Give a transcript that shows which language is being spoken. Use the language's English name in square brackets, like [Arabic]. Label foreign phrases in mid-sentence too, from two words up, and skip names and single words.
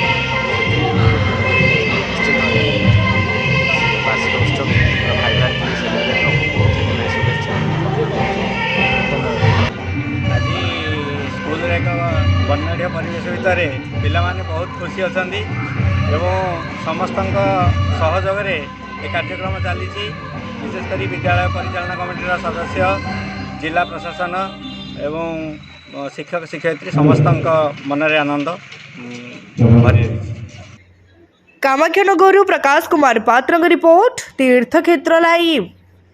[Odia] ନିଶ୍ଚିତ ବାର୍ଷିକ ଉତ୍ସବ ଭାଇବ୍ରାଣ୍ଟ କରି ସେଲିବ୍ରେଟ୍ ହେବ ସେଥିପାଇଁ ଶୁଭେଚ୍ଛା। ଆଜି ସ୍କୁଲରେ ଏକ ବର୍ଣ୍ଣାଢ୍ୟ ପରିବେଶ ଭିତରେ ପିଲାମାନେ ବହୁତ ଖୁସି ଅଛନ୍ତି ଏବଂ ସମସ୍ତଙ୍କ ସହଯୋଗରେ ଏ କାର୍ଯ୍ୟକ୍ରମ ଚାଲିଛି। ବିଶେଷକରି ବିଦ୍ୟାଳୟ ପରିଚାଳନା କମିଟି ସଦସ୍ୟ ଜିଲ୍ଲା ପ୍ରଶାସନ ଏବଂ ଶିକ୍ଷକ ଶିକ୍ଷୟିତ୍ରୀ ସମସ୍ତ ମନରେ ଆନନ୍ଦ ଭରି ରହି। कामाख्यानगर प्रकाश कुमार पात्र रिपोर्ट तीर्थक्षेत्र लाइव।